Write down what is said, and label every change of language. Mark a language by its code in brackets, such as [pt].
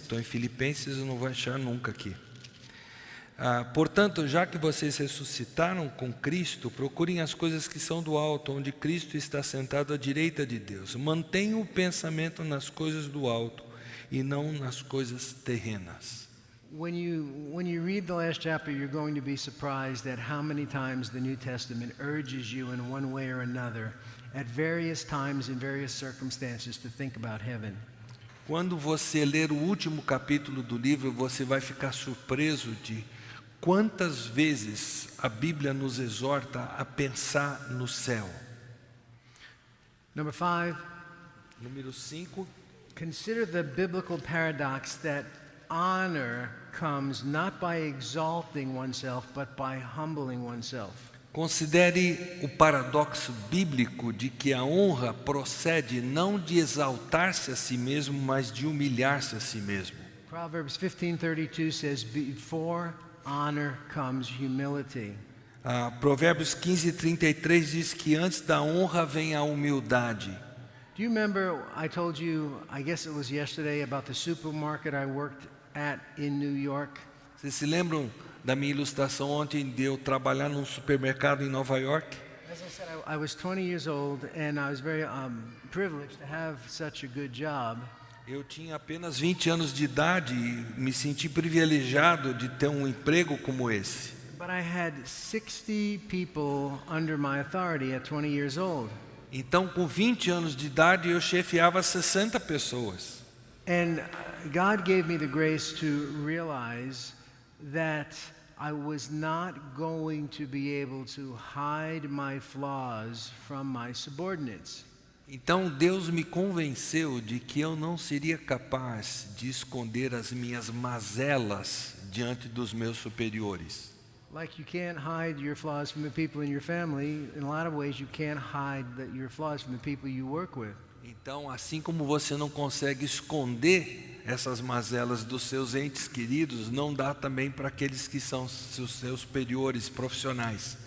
[pt] Estou em Filipenses, eu não vou achar nunca aqui. Portanto, já que vocês ressuscitaram com Cristo, procurem as coisas que são do alto, onde Cristo está sentado à direita de Deus. Mantenham o pensamento nas coisas do alto e não nas coisas terrenas. [en] When you read the last chapter, you're going to be surprised at how many times the New Testament urges you in one way or another, at various times in various circumstances, to think about heaven. [pt] Quando você ler o último capítulo do livro, você vai ficar surpreso de quantas vezes a Bíblia nos exorta a pensar no céu. [en] Number 5, [pt] Número 5. [en] consider the biblical paradox that honor comes not by exalting oneself, but by humbling oneself. [pt] Considere o paradoxo bíblico de que a honra procede não de exaltar-se a si mesmo, mas de humilhar-se a si mesmo. [en] Proverbs 15:32 says, before honor comes humility. [pt] Provérbios 15:33 diz que antes da honra vem a humildade. [en] Do you remember I told you, I guess it was yesterday, about the supermarket I worked at in New York? [pt] Vocês se lembram da minha ilustração ontem de eu trabalhar num supermercado em Nova York? [en] As I said, I was 20 years old and I was very privileged to have such a good job. [pt] Eu tinha apenas 20 anos de idade e me senti privilegiado de ter um emprego como esse. [en] But I had 60 people under my authority at 20 years old. [pt] Então, com 20 anos de idade, eu chefiava 60 pessoas. [en] And God gave me the grace to realize that I was not going to be able to hide my flaws from my subordinates. [pt] Então Deus me convenceu de que eu não seria capaz de esconder as minhas mazelas diante dos meus superiores. [en] Like you can't hide your flaws from the people in your family, in a lot of ways you can't hide your flaws from the people you work with. [pt] Então, assim como você não consegue esconder essas mazelas dos seus entes queridos, não dá também para aqueles que são seus superiores profissionais.